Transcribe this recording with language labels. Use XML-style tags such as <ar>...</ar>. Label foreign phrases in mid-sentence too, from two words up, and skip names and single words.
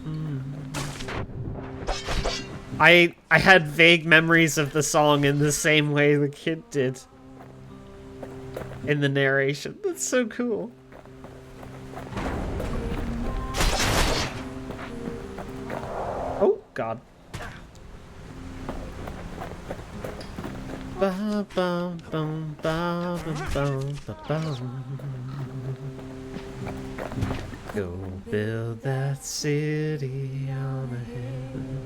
<en>I had vague memories of the song in the same way the kid did in the narration. That's so cool. Oh, God. Ba, ba, bum, ba, ba, bum, ba, bum. Go build that city on a hill.</en>